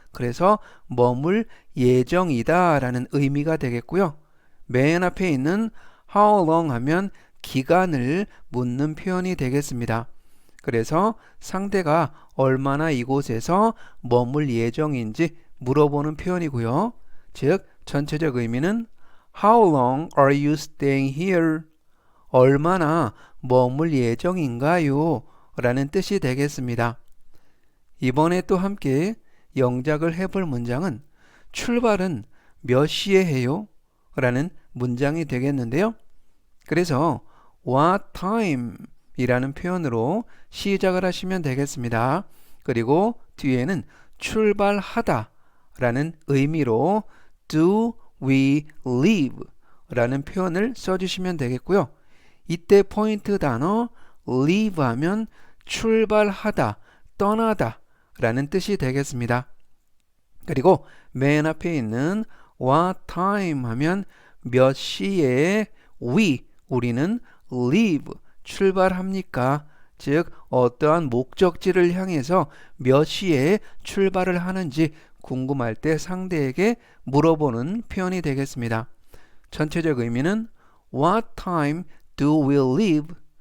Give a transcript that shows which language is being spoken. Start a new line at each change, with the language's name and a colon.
Korean: 그래서 머물 예정이다 라는 의미가 되겠고요. 맨 앞에 있는
English: how long
Korean: 하면 기간을 묻는 표현이 되겠습니다. 그래서 상대가 얼마나 이곳에서 머물 예정인지 물어보는 표현이고요. 즉 전체적 의미는
English: How long are you staying here?
Korean: 얼마나 머물 예정인가요? 라는 뜻이 되겠습니다. 이번에 또 함께 영작을 해볼 문장은 출발은 몇 시에 해요? 라는 문장이 되겠는데요. 그래서
English: what time
Korean: 이라는 표현으로 시작을 하시면 되겠습니다. 그리고 뒤에는 출발하다 라는 의미로
English: do we leave
Korean: 라는 표현을 써주시면 되겠고요. 이때 포인트 단어 leave 하면 출발하다, 떠나다 라는 뜻이 되겠습니다. 그리고 맨 앞에 있는
English: what time
Korean: 하면 몇 시에 우리는 leave, 출발합니까? 즉 어떠한 목적지를 향해서 몇 시에 출발을 하는지 궁금할 때 상대에게 물어보는 표현이 되겠습니다. 전체적 의미는
English: What time do we leave?